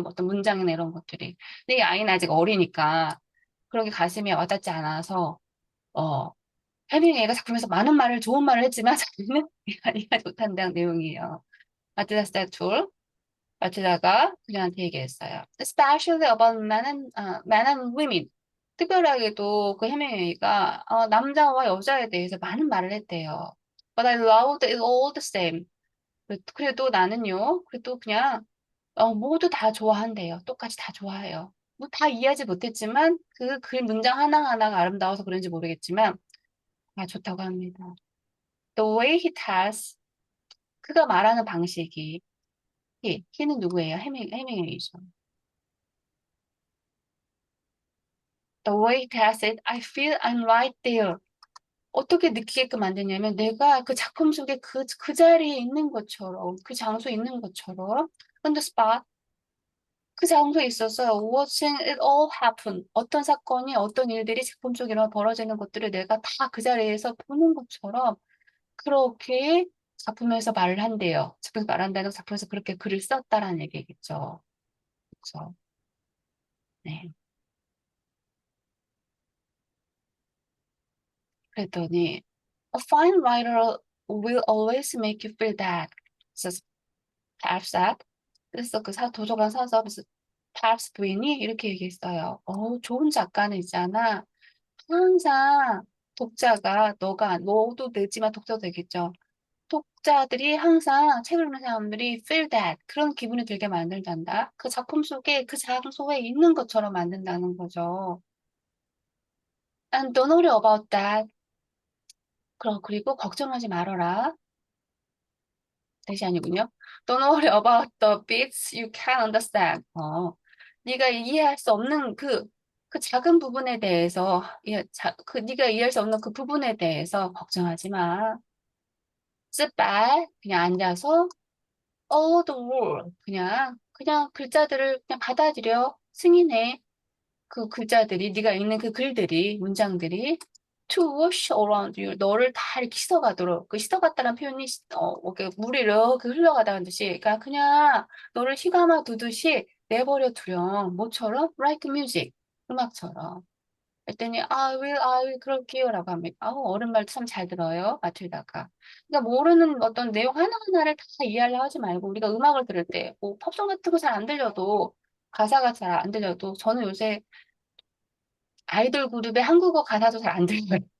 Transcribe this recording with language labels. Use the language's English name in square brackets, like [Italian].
[Korean] 뭐 어떤 문장이나 이런 것들이. 근데 이 아이는 아직 어리니까 그렇게 가슴에 와닿지 않아서, 어, 해밍웨이가 작품에서 많은 말을, 좋은 말을 했지만 자기는 이해하지 못한다는 내용이에요. 마티다 스태툴. 마티다가 그녀한테 얘기했어요. [English] Especially about men and women. [Korean] 특별하게도 그 해밍웨이가 남자와 여자에 대해서 많은 말을 했대요. [English] But I loved it all the same. [Korean] 그래도 나는요, 그래도 그냥 모두 다 좋아한대요. 똑같이 다 좋아해요. 뭐 다 이해하지 못했지만 그 글 문장 하나하나가 아름다워서 그런지 모르겠지만 다 좋다고 합니다. [English] The way he tells [Korean] 그가 말하는 방식이 he는 누구예요? 해밍웨이죠. [English] The way he tells it, I feel I'm right there. [Korean] 어떻게 느끼게끔 만드냐면 내가 그 작품 속에 그 자리에 있는 것처럼 그 장소에 있는 것처럼 [English] on the spot [Korean] 그 장소에 있어서 [English] watching it all happen. [Korean] 어떤 사건이, 어떤 일들이 작품 속에 벌어지는 것들을 내가 다 그 자리에서 보는 것처럼 그렇게 작품에서 말을 한대요. 작품에서 말한다는 작품에서 그렇게 글을 썼다라는 얘기겠죠. 그렇죠. 네. 그랬더니 [English] A fine writer will always make you feel that. 그래서 perhaps that. [Korean] 그래서 도서관 사서 그래서 perhaps 부인이 이렇게 얘기했어요. 좋은 작가는 있잖아. 항상 독자가 너도 되지만 독자도 되겠죠. 독자들이 항상 책을 읽는 사람들이 [English] feel that [Korean] 그런 기분이 들게 만들단다. 그 작품 속에 그 장소에 있는 것처럼 만든다는 거죠. [English] And don't worry about that. [Korean] 그리고 걱정하지 말아라. 대시 아니군요. [English] Don't worry about the bits you can't understand. [Korean] 네가 이해할 수 없는 그 작은 부분에 대해서, 네가 이해할 수 없는 그 부분에 대해서 걱정하지 마. [English] Sit back, [Korean] 그냥 앉아서, [English] all the word, [Korean] 그냥 글자들을 그냥 받아들여, 승인해. 그 글자들이, 네가 읽는 그 글들이, 문장들이, [English] to wash around you, [Korean] 너를 다 이렇게 씻어가도록, 그 씻어갔다는 표현이, 이렇게 물이 이렇게 흘러가다는 뜻이, 그러니까 그냥 너를 휘감아 두듯이 내버려 두렴. 뭐처럼? [English] Like music, [Korean] 음악처럼. 그랬더니, [English] I will, [Korean] 그럴게요라고 합니다. 어른 말 참 잘 들어요, 마틸다가. 그러니까 모르는 어떤 내용 하나하나를 다 이해하려 하지 말고, 우리가 음악을 들을 때, 뭐, 팝송 같은 거 잘 안 들려도, 가사가 잘 안 들려도, 저는 요새 아이돌 그룹의 한국어 가사도 잘 안 들려요.